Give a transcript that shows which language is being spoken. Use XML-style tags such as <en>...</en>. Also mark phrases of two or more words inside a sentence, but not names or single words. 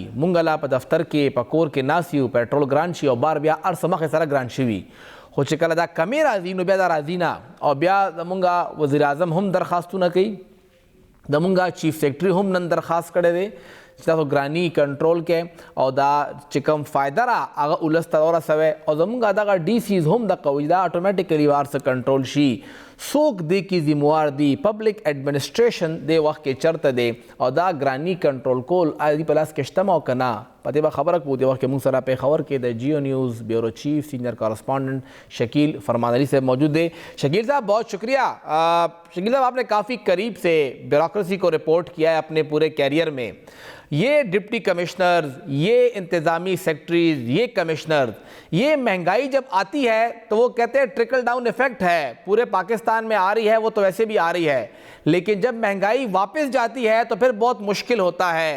<ps>مونږ لا په دفتر کې په کور کې ناست یو، پټرول ګران شي او بار بیا هر څه مخې سره ګران شوي، خو چې کله دا کمې راځي نو بیا دا راځي نه، او بیا زمونږ وزیر اعظم هم درخواستونه کوي، زمونږ</ps> <en>Chief Secretary</en> <ps>هم نن درخواست کړی دی چې تاسو ګراني کنټرول کې او دا چې کوم فایده را هغه ولس ته ورسوئ، او زمونږ دغه ډي سیز هم د قوي دا اټومیټیکلی ورڅه کنټرول شي. څوک دی کې ذموار دی؟</ps> <en>Public Administration</en> <ps>د وخت کې چرته دی او دا ګراني کنټرول کول آیا په لاس کې شته او که نه؟ په دې به خبره کوو. د وخت کې موږ سره پېښور کې د جیو نیوز</ps> <en>Bureau Chief Senior Correspondent</en> <ps>شکیل فرمان علی صاحب</ps> <ur>موجود ہے. شکیل صاحب بہت شکریہ. شکیل صاحب آپ نے کافی قریب سے بیوروکریسی کو رپورٹ کیا ہے اپنے پورے کیریئر میں. یہ ڈپٹی کمشنرز، یہ انتظامی سیکٹریز، یہ کمشنرز، یہ مہنگائی جب آتی ہے تو وہ کہتے ہیں</ur> <en>trickle down effect</en> <ur>ہے، پورے پاکستان میں آ رہی ہے، وہ تو ویسے بھی آ رہی ہے، لیکن جب مہنگائی واپس جاتی ہے تو پھر بہت مشکل ہوتا ہے.</ur>